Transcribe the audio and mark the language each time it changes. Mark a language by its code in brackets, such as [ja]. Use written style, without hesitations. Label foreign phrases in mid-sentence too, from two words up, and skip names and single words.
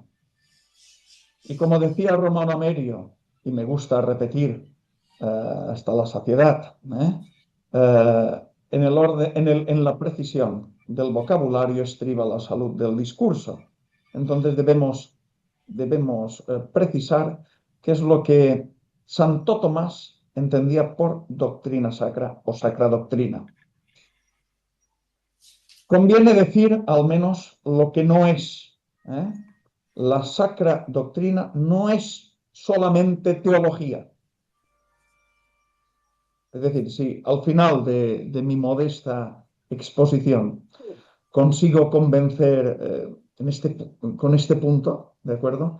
[es] Y como decía Romano Amerio, y me gusta repetir hasta la saciedad, en el orden, en la precisión del vocabulario estriba la salud del discurso. Entonces debemos precisar qué es lo que Santo Tomás entendía por doctrina sacra o sacra doctrina. Conviene decir al menos lo que no es. La sacra doctrina no es solamente teología. Es decir, si al final de mi modesta exposición consigo convencer con este punto, ¿de acuerdo?